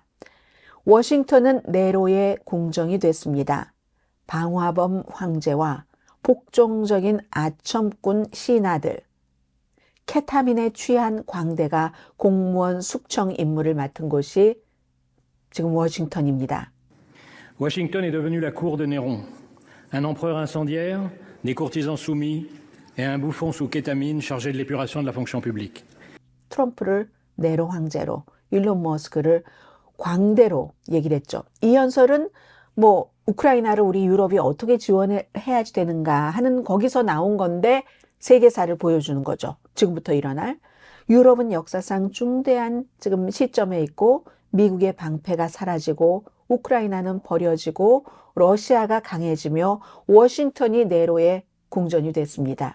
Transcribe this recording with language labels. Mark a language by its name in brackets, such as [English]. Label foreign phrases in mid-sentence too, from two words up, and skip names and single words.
[Korean] 워싱턴은 네로의 궁정이 됐습니다. 방화범 황제와 복종적인 아첨꾼 신하들, 케타민에 취한 광대가 공무원 숙청 임무를 맡은 곳이 지금 워싱턴입니다. [French] Washington est devenu la cour de Néron, un empereur incendiaire, des courtisans soumis et un bouffon sous kétamine chargé de l'épuration de la fonction publique. [Korean] 트럼프를 네로 황제로, 일론 머스크를 광대로 얘기를 했죠. 이 연설은 우크라이나를 우리 유럽이 어떻게 지원해야지 되는가 하는 거기서 나온 건데 세계사를 보여주는 거죠. 지금부터 일어날. 유럽은 역사상 중대한 지금 시점에 있고 미국의 방패가 사라지고 우크라이나는 버려지고 러시아가 강해지며 워싱턴이 네로의 궁전이 됐습니다.